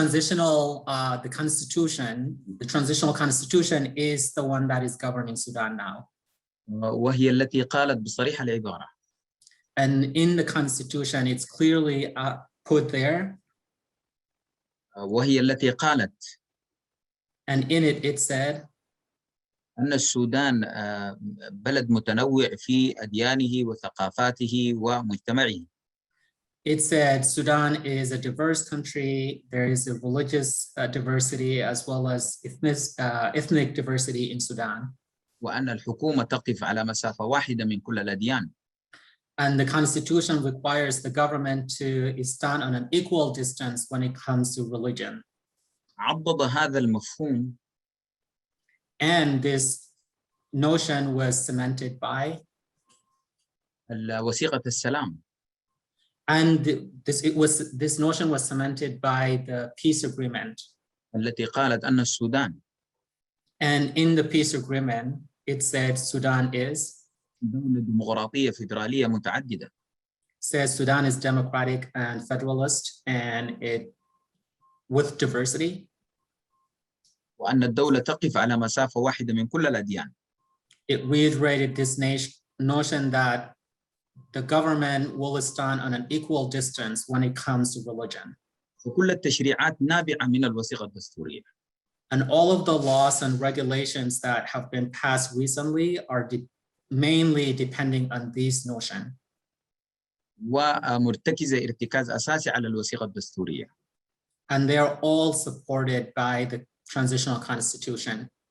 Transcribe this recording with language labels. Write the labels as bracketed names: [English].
[English] The transitional constitution is the one that is governing Sudan now. [Arabic] وهي التي قالت بصريح العبارة. [English] And in the constitution, it's clearly put there. [Arabic] وهي التي قالت. [English] And in it, it said. [Arabic] أن السودان بلد متنوع في أديانه وثقافاته ومجتمعه. [English] It said Sudan is a diverse country. There is a religious diversity as well as ethnic diversity in Sudan. [Arabic] وأن الحكومة تقف على مسافة واحدة من كل الأديان. [English] And the constitution requires the government to stand on an equal distance when it comes to religion. [Arabic] عضد هذا المفهوم. [English] And this notion was cemented by [Arabic] وثيقة السلام. [English] And this notion was cemented by the peace agreement. [Arabic] التي قالت أن السودان. [English] And in the peace agreement, it said Sudan is [Arabic] دولة ديمقراطية فيدرالية متعددة. [English] Says Sudan is democratic and federalist and it with diversity. [Arabic] وأن الدولة تقف على مسافة واحدة من كل الأديان. [English] It reiterated this notion that the government will stand on an equal distance when it comes to religion. [Arabic] وكل التشريعات نابعة من الوثيقة الدستورية. [English] And all of the laws and regulations that have been passed recently are mainly depending on this notion. [Arabic] ومرتكزة ارتكاز أساسي على الوثيقة الدستورية. [English] And they are all supported by the transitional constitution.